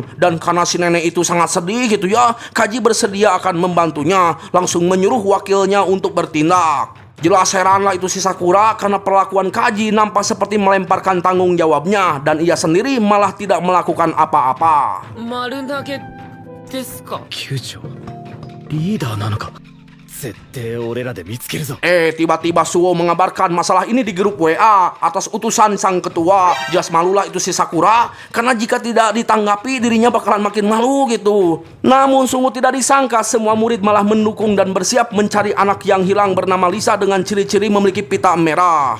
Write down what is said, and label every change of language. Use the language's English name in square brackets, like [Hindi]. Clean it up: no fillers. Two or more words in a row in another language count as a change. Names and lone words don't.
[Indonesian] Dan karena si nenek itu sangat sedih gitu ya, Kaji bersedia akan membantunya. Langsung menyuruh wakilnya untuk bertindak. Jelas heranlah itu si Sakura karena perlakuan Kaji nampak seperti melemparkan tanggung jawabnya. Dan ia sendiri malah tidak melakukan apa-apa. [Japanese] 丸投げですか。球長、リーダーなのか。絶対俺らで見つけるぞ。 [Indonesian] Tiba-tiba Suo mengabarkan masalah ini di grup WA atas utusan sang ketua. Jelas malulah itu si Sakura, karena jika tidak ditanggapi dirinya bakalan makin malu gitu. Namun sungguh tidak disangka semua murid malah mendukung dan bersiap mencari anak yang hilang bernama Lisa dengan ciri-ciri memiliki pita merah.